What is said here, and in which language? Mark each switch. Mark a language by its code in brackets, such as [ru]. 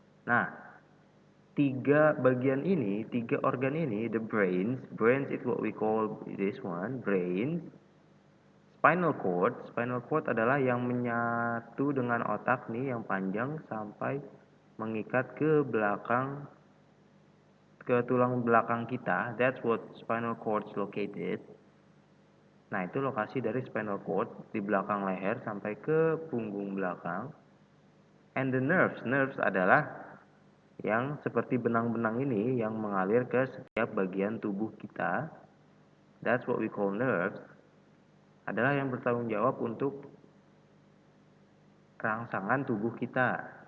[en] Nah, [id] tiga organ ini, [en] the brains is what we call this one, brains. [id] Spinal cord adalah yang menyatu dengan otak nih, yang panjang sampai mengikat ke belakang, ke tulang belakang kita. [en] That's what spinal cord is located. [id] Nah, itu lokasi dari spinal cord di belakang leher sampai ke punggung belakang. [en] And the nerves [id] adalah yang seperti benang-benang ini yang mengalir ke setiap bagian tubuh kita. [en] That's what we call nerves. [id] Adalah yang bertanggung jawab untuk rangsangan tubuh kita.